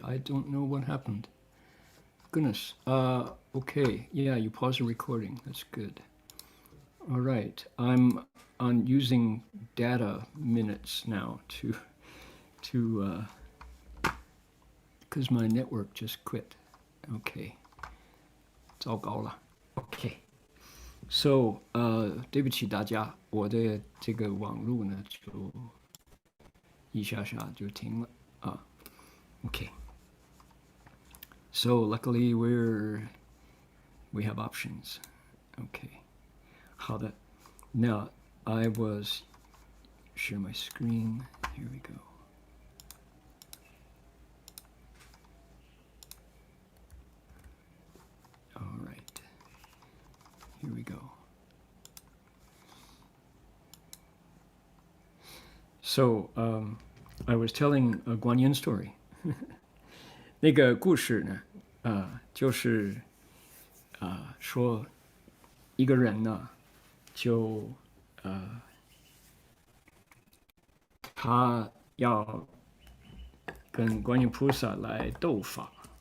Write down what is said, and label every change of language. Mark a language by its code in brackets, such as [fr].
[en] I don't know what happened. Goodness. Okay. Yeah, you paused the recording. That's good. All right. I'm using data minutes now to because my network just quit. Okay. [zh] 糟糕了。 [en] Okay. [zh] So, 对不起大家，我的这个网路呢就一下下就停了啊。 [en] Okay. So luckily we have options. Okay. [zh] 好的。 [en] Now I was share my screen. Here we go. All right. Here we go. So I was telling a Guanyin story. [zh] 那个故事呢，就是说一个人呢，就他要跟观音菩萨来斗法，